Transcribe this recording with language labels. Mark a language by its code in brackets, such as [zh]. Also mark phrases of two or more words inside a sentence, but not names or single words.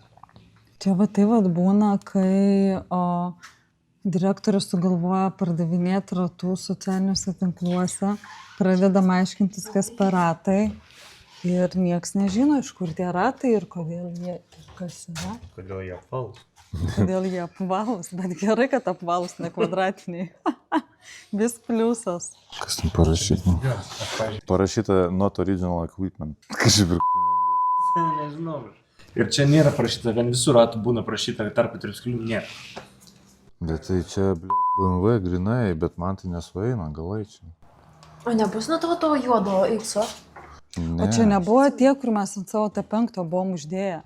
[lt] Čia va tai va būna, kai direktorius sugalvoja pardavinėti ratus socialiniuose tinkluose, pradedam aiškintis, kas per ratai ir nieks nežino, iš kur tie ratai ir kodėl jie ir kas yra. Kodėl jie apvalūs? Kodėl jie apvalūs, bet gerai, kad apvalūs, ne kvadratiniai. Vis pliusas. Kas ten parašyta? Parašyta [en] not original equipment. [lt] Kažkaip ir... Nežinau. Ir čia nėra parašyta, vien visų ratų būna parašyta, tarp 3 sklių nėra. Bet tai čia, BMW grinai, bet man tai nesueina, galai čia. O nebus nuo to juodo X-o? Ne. O čia nebuvo tie, kur mes ant savo T5 buvom uždėję?